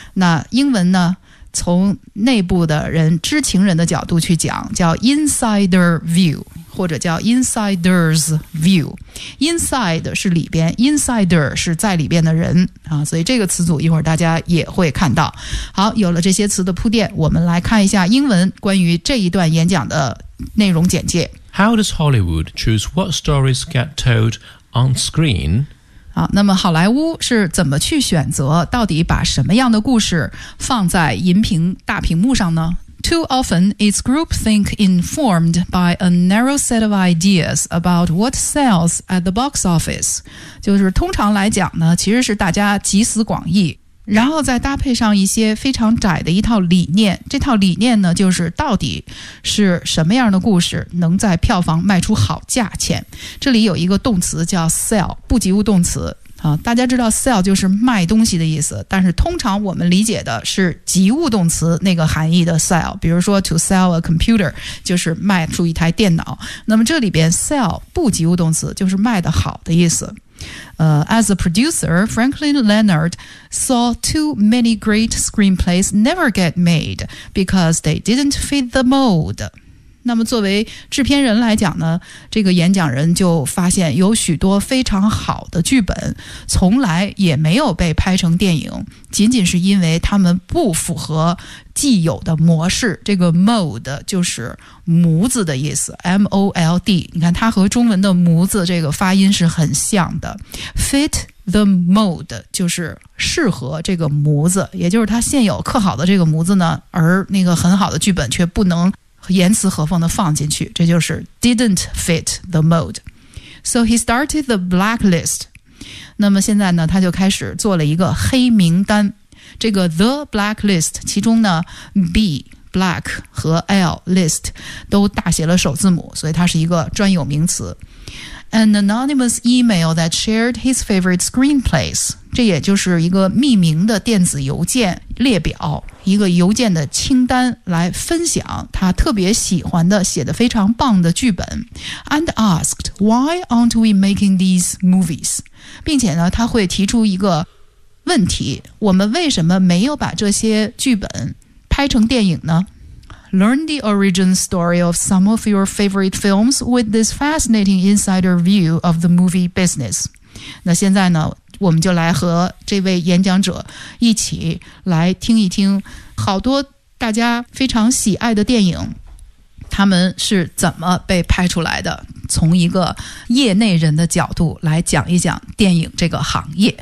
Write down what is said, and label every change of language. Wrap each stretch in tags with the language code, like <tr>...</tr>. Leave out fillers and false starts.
<zh>那英文呢，从内部的人、知情人的角度去讲，叫 insider view， 或者叫 insider's view。 inside 是里边， insider 是在里边的人啊，所以这个词组一会儿大家也会看到。好，有了这些词的铺垫，我们来看一下英文关于这一段演讲的内容简介。</zh> <en>How does Hollywood choose what stories get told on screen?</en> <zh>好，那么好莱坞是怎么去选择到底把什么样的故事放在银屏大屏幕上呢？</zh> <en>Too often is groupthink informed by a narrow set of ideas about what sells at the box office.</en> <zh>就是通常来讲呢，其实是大家集思广益，然后再搭配上一些非常窄的一套理念，这套理念呢，就是到底是什么样的故事能在票房卖出好价钱。这里有一个动词叫 sell， 不及物动词啊。大家知道 sell 就是卖东西的意思，但是通常我们理解的是及物动词那个含义的 sell， 比如说</zh> <en>to sell a computer</en> <zh>就是卖出一台电脑。那么这里边 sell 不及物动词就是卖得好的意思。</zh> <en>As a producer, Franklin Leonard saw too many great screenplays never get made because they didn't fit the mold.</en> <zh>那么作为制片人来讲呢，这个演讲人就发现有许多非常好的剧本从来也没有被拍成电影，仅仅是因为他们不符合既有的模式。这个 mold 就是模子的意思， M-O-L-D， 你看它和中文的模子这个发音是很像的。</zh> <en>fit the mold</en> <zh>就是适合这个模子，也就是它现有刻好的这个模子呢，而那个很好的剧本却不能严丝合缝地放进去，这就是</zh> <en>didn't fit the mold。 So he started the blacklist.</en> <zh>那么现在呢，他就开始做了一个黑名单。这个 the blacklist 其中呢 B black 和 L list 都大写了首字母，所以它是一个专有名词。</zh> <en>An anonymous email that shared his favorite screenplays.</en> <zh>这也就是一个匿名的电子邮件列表，一个邮件的清单来分享他特别喜欢的、写得非常棒的剧本。</zh> <en>And asked, why aren't we making these movies?</en> <zh>并且呢，他会提出一个问题，我们为什么没有把这些剧本拍成电影呢？</zh> <en>Learn the origin story of some of your favorite films with this fascinating insider view of the movie business.</en> <zh>那现在呢，我们就来和这位演讲者一起来听一听好多大家非常喜爱的电影，他们是怎么被拍出来的，从一个业内人的角度来讲一讲电影这个行业。</zh>